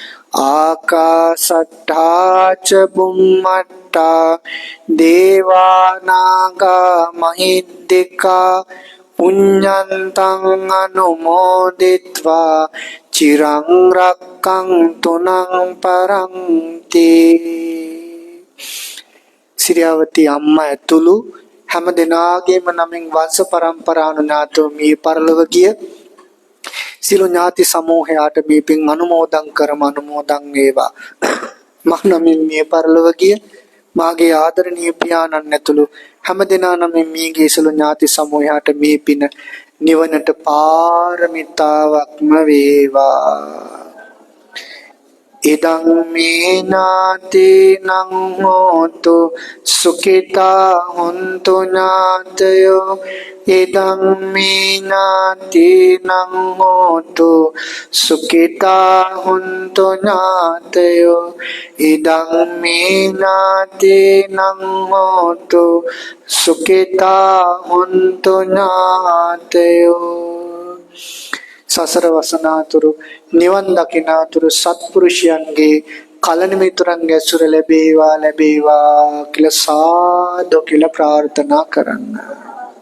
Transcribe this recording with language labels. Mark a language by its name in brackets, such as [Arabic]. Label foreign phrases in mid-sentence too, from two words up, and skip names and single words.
[Pali] ආකාසට්ඨා ච බුම්මට්ඨා දේවා නාග මහිද්దికා පුඤ්ඤන්තං අනුමෝදිත්වා චිරං රක්ඛන්තු නං පරන්ති. [Sinhala] සිරියාවති අම්මා ඇතුළු හැම දිනාගේම නමින් වංශ පරම්පරාණු ඥාතෝ මේ පරලොව ගිය සිළු ඥාති සමූහයාට මේ පින් අනුමෝදන් කරම අනුමෝදන් වේවා. මහ නමින් මේ පරලොව ගිය මාගේ ආදරණීය පියාණන් ඇතුළු හැම දිනා නමින් මේගේ සිළු ඥාති සමූහයාට මේ පින නිවනට පාරමිතාවක්ම වේවා. [Pali] ඉදං මේ ඥාතීනං හෝතු සුඛිතා හොන්තු ඥාතයෝ ඉදං මේ ඥාතීනං හෝතු සුඛිතා හොන්තු ඥාතයෝ ඉදං මේ ඥාතීනං හෝතු සුඛිතා හොන්තු ඥාතයෝ. [Sinhala] සසර වසනාතුරු නිවන් දකිනාතුරු සත්පුරුෂයන්ගේ කලණ මිතුරන්ගේ ඇසුර ලැබේවා කියලා සාදු කියලා ප්‍රාර්ථනා කරන්න.